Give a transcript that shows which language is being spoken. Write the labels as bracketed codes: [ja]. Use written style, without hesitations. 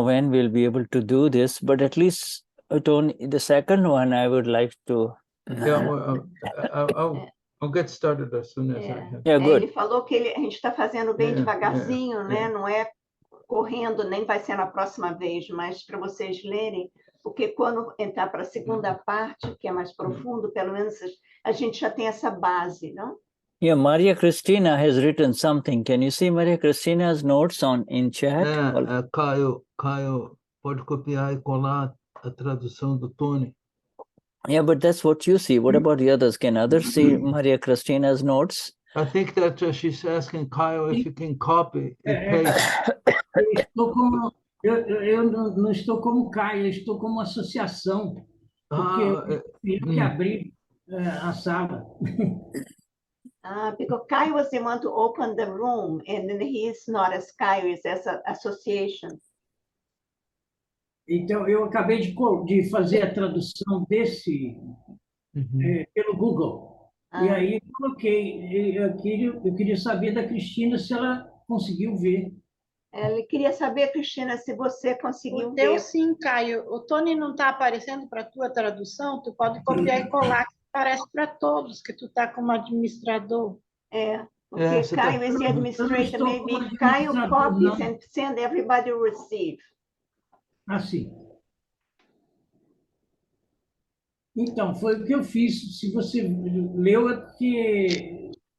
[en] We'll be able to do this, but at least. Tony, the second one I would like to. Yeah, well, I'll get started as soon as I have. Yeah, good. [pt] Ele falou que a gente está fazendo bem devagarzinho, né? Não é correndo, nem vai ser na próxima vez, mas para vocês lerem, porque quando entrar para a segunda parte, que é mais profundo, pelo menos a gente já tem essa base, não? [en] Yeah, Maria Cristina has written something. Can you see Maria Cristina's notes in chat? [pt] Caio, pode copiar e colar a tradução do Tony. [en] Yeah, but that's what you see. What about the others? Can others see Maria Cristina's notes? I think that she's asking Caio if you can copy and paste. [pt] Eu não estou como Caio, eu estou como associação, porque eu que abri a sala. [en] Because Caio was the one to open the room, and then he's not as Caio, is as an association. [pt] Então, eu acabei de fazer a tradução desse pelo Google. E aí eu coloquei, eu queria saber da Cristina se ela conseguiu ver. Ele queria saber, Cristina, se você conseguiu ver. Deu sim, Caio. O Tony não está aparecendo para a tua tradução, tu pode copiar e colar, que aparece para todos, que tu está como administrador. Porque [en] Caio is the administrator, maybe Caio copies and send everybody receive. [pt] Assim. Então, foi o que eu fiz. Se você leu, é porque...